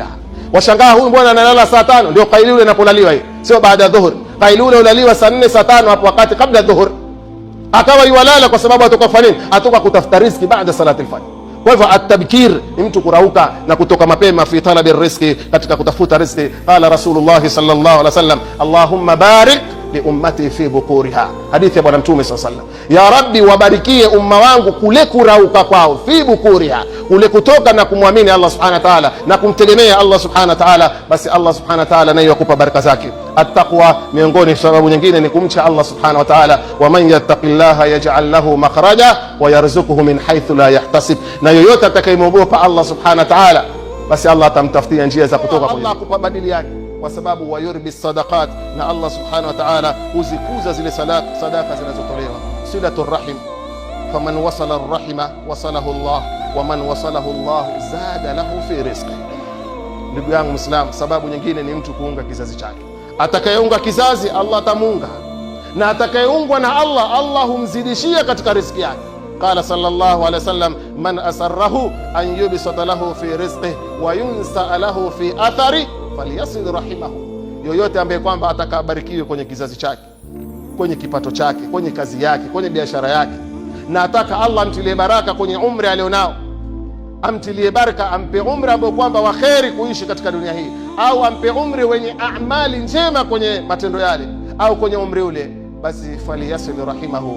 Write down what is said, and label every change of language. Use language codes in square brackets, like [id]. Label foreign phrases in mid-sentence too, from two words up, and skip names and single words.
[sw] Washangaa, huyu mbona analala saa 5? Ndio qailula inapolaliwa hii, sio baada ya dhuhur. Qailula ulaliwa saa 4 saa 5, hapo wakati kabla dhuhur. Akawa yuwalala kwa sababu atoka kufanya nini? Atoka kutafuta riziki baada [ar] صلاة الفجر. [sw] Kwa hivyo at-tabkir ni mtu kurauka na kutoka mapema [ar] في طلب [sw] riziki, katika kutafuta riziki. [ar] قال رسول الله صلى الله عليه وسلم اللهم بارك لأمتي في بكورها, [sw] hadithi ya bwana mtume [ar] صلى الله عليه وسلم. يا رب, [sw] wabarikie umma wangu kule kurauka kwao, [ar] في بكورها, [sw] kule kutoka na kumwamini Allah [ar] سبحانه وتعالى [sw] na kumtegemea Allah [ar] سبحانه وتعالى, [sw] basi Allah [ar] سبحانه وتعالى [sw] naye yakupa baraka zake. At-taqwa, miongoni sababu nyingine ni kumcha Allah [ar] سبحانه وتعالى. ومن يتق الله يجعل له مخرجا ويرزقه من حيث لا يحتسب, [sw] na yoyote atakayemwogopa Allah [ar] سبحانه وتعالى, [sw] basi Allah atamtafutia njia za kutoka kwa Allah kupa badili yake, kwa sababu [ar] ويربي الصدقات, [sw] na Allah [ar] سبحانه وتعالى [sw] huzikuza zile sadaka zinazotolewa. [ar] صلة الرحم فمن وصل الرحم وصله الله ومن وصله الله زاد له في رزقه. [sw] Ndugu yangu Muislam, sababu nyingine ni mtu kuunga kizazi chake. Atakayeunga kizazi Allah atamuunga, na atakayeungwa na Allah, Allah humzidishia katika riziki yake. [ar] قال صلى الله عليه وسلم من سره أن يبسط له في رزقه وينسأ له في أثره فليصل رحمه. [sw] Yoyote ambaye kwamba atakabarikiwe kwenye kizazi chake, kwenye kipato chake, kwenye kazi yake, kwenye biashara yake, na ataka Allah amtilie baraka kwenye umri alionao, amtilie baraka, ampe umri ambao kwamba wa kheri kuishi katika dunia hii, au ampe umri wenye amali njema kwenye matendo yale, au kwenye umri ule, basi [ar] فليصل رحمه.